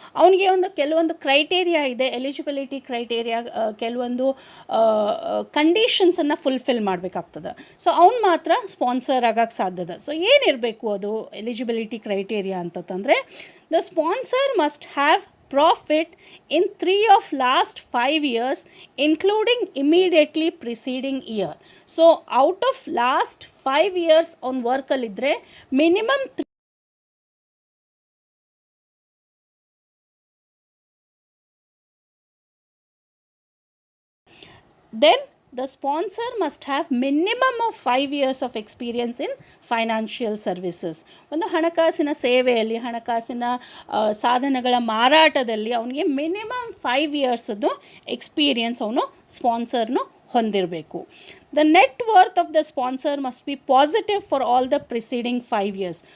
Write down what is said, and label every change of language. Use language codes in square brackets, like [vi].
[kn] ಅವನಿಗೆ ಕೆಲವೊಂದು ಕ್ರೈಟೇರಿಯಾ ಇದೆ, ಎಲಿಜಿಬಿಲಿಟಿ ಕ್ರೈಟೇರಿಯಾ, ಕೆಲವೊಂದು ಕಂಡೀಷನ್ಸನ್ನು ಫುಲ್ಫಿಲ್ ಮಾಡಬೇಕಾಗ್ತದೆ. ಸೊ ಅವ್ನು ಮಾತ್ರ ಸ್ಪಾನ್ಸರ್ ಆಗೋಕ್ಕೆ ಸಾಧ್ಯದ. ಸೊ ಏನಿರಬೇಕು ಅದು ಎಲಿಜಿಬಿಲಿಟಿ ಕ್ರೈಟೇರಿಯಾ ಅಂತಂದರೆ, [en] The sponsor must have profit in 3 of last 5 years including immediately preceding year. So out of last 5 years on work alidre minimum then the sponsor must have minimum of 5 years of experience in financial services. [kn] ಒಂದು ಹಣಕಾಸಿನ ಸೇವೆಯಲ್ಲಿ, ಹಣಕಾಸಿನ ಸಾಧನಗಳ ಮಾರಾಟದಲ್ಲಿ ಅವನಿಗೆ minimum 5 ಇಯರ್ಸದ್ದು experience ಅವನು ಸ್ಪಾನ್ಸರ್ನು ಹೊಂದಿರಬೇಕು. [en] The net worth of the sponsor must be positive for all the preceding 5 years.